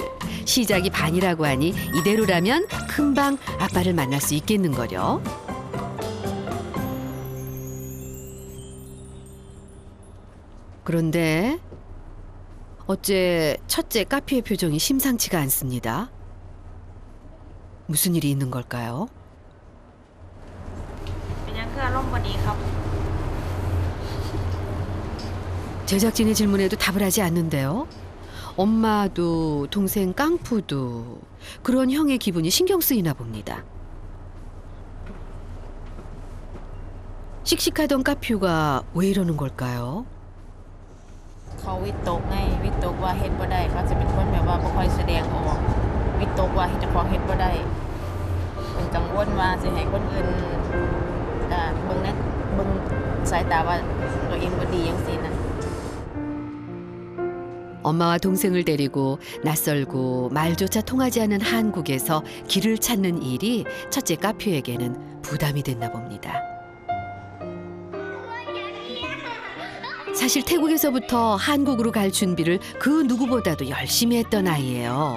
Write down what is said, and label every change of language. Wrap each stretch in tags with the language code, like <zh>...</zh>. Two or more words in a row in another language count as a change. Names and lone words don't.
<ko>시작이 반이라고 하니 이대로라면 금방 아빠를 만날 수 있겠는거려. 그런데 어째 첫째 카피의 표정이 심상치가 않습니다. 무슨 일이 있는 걸까요?</ko> <tts>เป็นยังคืออารมณ์บ่ดีครับ</tts> <ko>제작진의 질문에도 답을 하지 않는데요. 엄마도 동생 깡푸도 그런 형의 기분이 신경 쓰이나 봅니다. 씩씩하던 카퓨가 왜 이러는 걸까요?</ko> <tts>เขาวิตกไงวิตกว่าเฮ็ดบ่ได้เขาจะเป็นคนแบบว่าบ่ค่อยแสดงออกวิตกว่าเฮ็ดเจ้าของเฮ็ดบ่ได้เพิ่นกังวลว่าสิให้คนอื่นเบิ่งสายตาว่าตัวเองบ่ดีจังซี่นะ</tts> <ko>엄마와 동생을 데리고 낯설고 말조차 통하지 않는 한국에서 길을 찾는 일이 첫째 카퓨에게는 부담이 됐나 봅니다. 사실 태국에서부터 한국으로 갈 준비를 그 누구보다도 열심히 했던 아이예요.</ko>